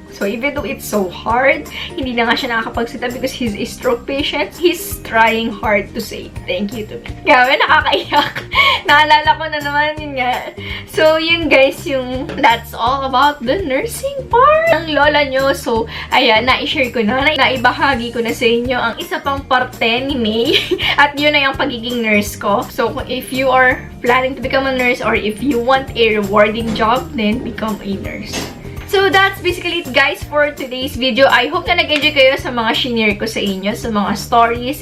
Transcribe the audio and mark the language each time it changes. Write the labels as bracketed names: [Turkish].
[English] So even though it's so hard, [Filipino] hindi na nga siya nakakapagsalita [English] because he's a stroke patient, he's trying hard to say thank you to me. [Filipino] Grabe, nakakaiyak. Naalala ko na naman yun nga. [English] So yun guys, that's all about the nursing part [Filipino] ng lola nyo. So ayan, na-share ko na, naibahagi ko na sa inyo ang isa pang parte ni May. At yun na yung pagiging nurse ko. [English] So if you are planning to become a nurse or if you want a rewarding job, then become a nurse. So that's basically it guys for today's video. I hope [Filipino] na nag-enjoy kayo sa mga shinare ko sa inyo, sa mga stories.